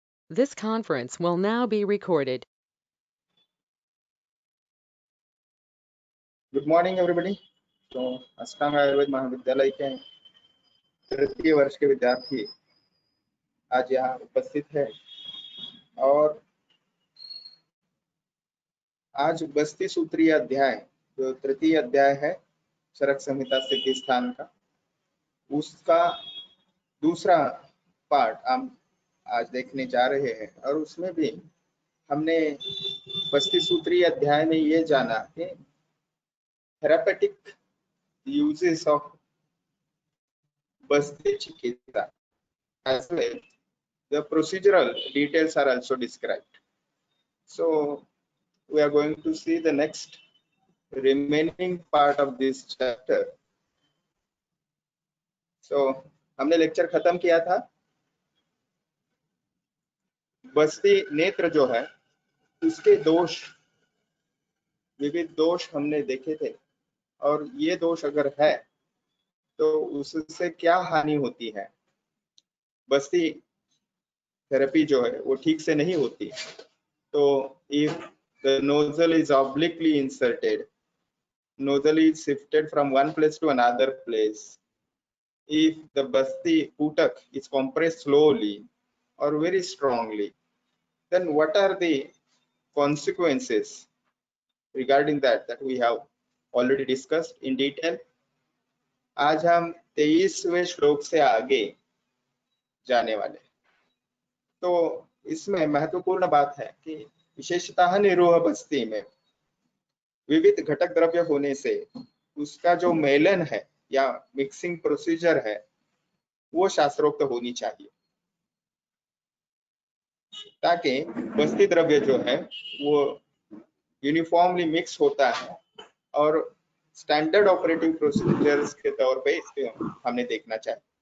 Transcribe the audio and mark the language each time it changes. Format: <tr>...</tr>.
<en>This conference will now be recorded. Good morning everybody.</en> <hi>तो अष्टांग आयुर्वेद महाविद्यालय के तृतीय वर्ष के विद्यार्थी आज यहाँ उपस्थित है और आज बस्ती सूत्रीय अध्याय जो तृतीय अध्याय है चरक संहिता सिद्धि स्थान का, उसका दूसरा पार्ट हम आज देखने जा रहे हैं। और उसमें भी हमने बस्ती सूत्रीय अध्याय में ये जाना कि</hi> <en>therapeutic uses of</en> <hi>बस्ती चिकित्सा</hi> <en>as well the procedural details are also described. So we are going to see the next remaining part of this chapter.</en> <hi>So हमने लेक्चर खत्म किया था बस्ती नेत्र जो है उसके दोष, विविध दोष हमने देखे थे, और ये दोष अगर है तो उससे क्या हानि होती है। बस्ती थेरेपी जो है वो ठीक से नहीं होती।</hi> <en>तो if the nozzle is obliquely inserted, nozzle is shifted from one place to another place, if the basti putak is compressed slowly or very strongly, then what are the consequences regarding that we have already discussed in detail.</en> <hi>आज हम 23वें श्लोक से आगे जाने वाले। तो इसमें महत्वपूर्ण बात है कि विशेषतः निरोह बस्ती में विविध घटक द्रव्य होने से उसका जो मेलन है या मिक्सिंग प्रोसीजर है वो शास्त्रोक्त होनी चाहिए, ताकि बस्ती द्रव्य जो है वो यूनिफॉर्मली मिक्स होता है और स्टैंडर्ड ऑपरेटिंग प्रोसीजर्स के तौर पे इसको हमने देखना चाहिए।</hi>